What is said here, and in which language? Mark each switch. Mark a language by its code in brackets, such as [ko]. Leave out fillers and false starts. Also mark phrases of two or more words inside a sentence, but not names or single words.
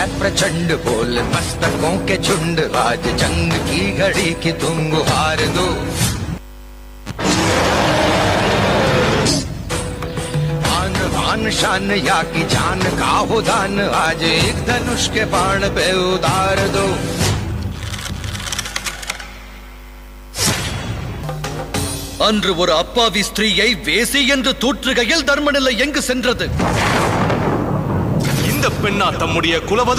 [hi] प्रचंड बोल मस्तकों के झुंड, आज जंग की घड़ी की तुम गुहार दो। आन बान शान या की जान का हो दान, आज एक धनुष के बाण पे उतार दो। [ta] அன்று ஒரு அப்பாவி ஸ்திரீயை வேசி என்று தூற்றுகையில் தர்மநிலை எங்கு சென்றது? இந்த பெண்ணா தம்முடைய குலவது?